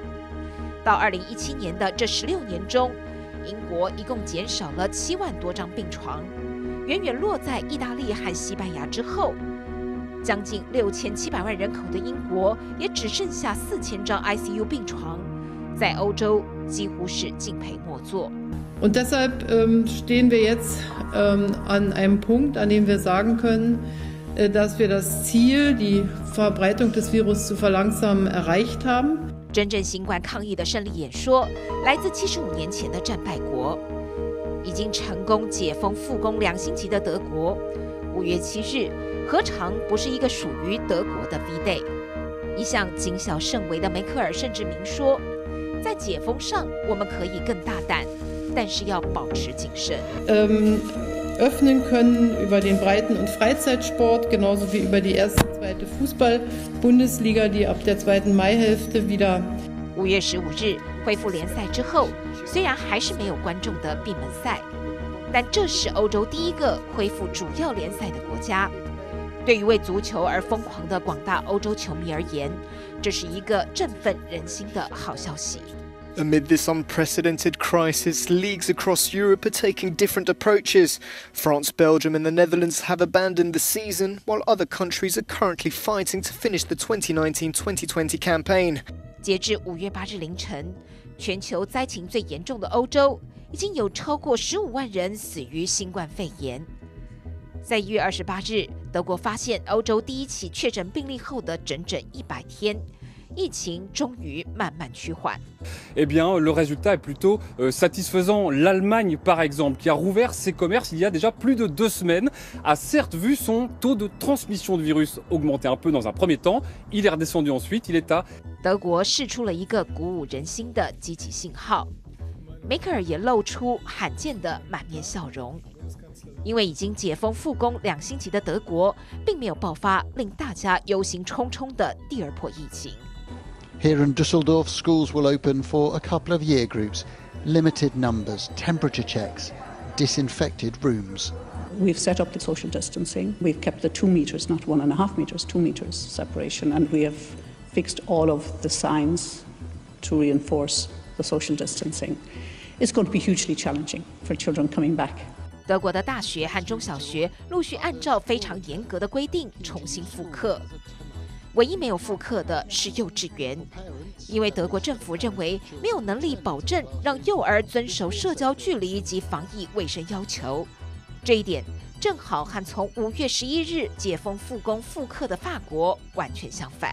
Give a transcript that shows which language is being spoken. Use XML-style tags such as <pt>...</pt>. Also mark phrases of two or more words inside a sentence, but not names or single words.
<zh>到2017年的这16年中，英国一共减少了7万多张病床，远远落在意大利和西班牙之后。将近6700万人口的英国也只剩下4000张 ICU 病床，在欧洲几乎是敬陪末座。</zh> <de>Und deshalb stehen wir jetzt an einem Punkt, an dem wir sagen können, dass wir das Ziel, die Verbreitung des Virus zu verlangsamen, erreicht haben.</de> <zh>真正新冠抗疫的胜利演说，来自75年前的战败国，已经成功解封复工2星期的德国。5月7日，何尝不是一个属于德国的</zh> <en>V Day？</en> <zh>一向谨小慎微的梅克尔甚至明说，在解封上我们可以更大胆，但是要保持谨慎。</zh> <de>Öffnen können über den Breiten- und Freizeitsport, genauso wie über die erste und zweite Fußball-Bundesliga, die ab der zweiten Maihälfte wieder.</de> <zh>5 月15日恢复联赛之后，虽然还是没有观众的闭门赛，但这是欧洲第一个恢复主要联赛的国家。对于为足球而疯狂的广大欧洲球迷而言，这是一个振奋人心的好消息。</zh> <en>Amid this unprecedented crisis, leagues across Europe are taking different approaches. France, Belgium and the Netherlands have abandoned the season, while other countries are currently fighting to finish the 2019-2020 campaign.</en> <zh>截至5月8日凌晨，全球灾情最严重的欧洲已经有超过15万人死于新冠肺炎。在1月28日，德国发现欧洲第一起确诊病例后的整整100天。疫情终于慢慢趋缓。</zh> <fr>Eh bien, le résultat est plutôt satisfaisant. L'Allemagne, par exemple, qui a rouvert ses commerces il y a déjà plus de 2 semaines, a certes vu son taux de transmission de virus augmenter un peu dans un premier temps. Il est redescendu ensuite. Il est à</fr> <zh>德国释出了一个鼓舞人心的积极信号，梅克尔也露出罕见的满面笑容。因为已经解封复工2星期的德国，并没有爆发令大家忧心忡忡的第2波疫情。</zh> <en>Here in Düsseldorf, schools will open for a couple of year groups, limited numbers, temperature checks, disinfected rooms. We've set up the social distancing. We've kept the 2 meters, not 1.5 meters, 2 meters separation, and we have fixed all of the signs to reinforce the social distancing. It's going to be hugely challenging for children coming back.</en> <zh>德国的大学和中小学陆续按照非常严格的规定重新复课。唯一没有复课的是幼稚园，因为德国政府认为没有能力保证让幼儿遵守社交距离及防疫卫生要求。这一点正好和从5月11日解封复工复课的法国完全相反。</zh>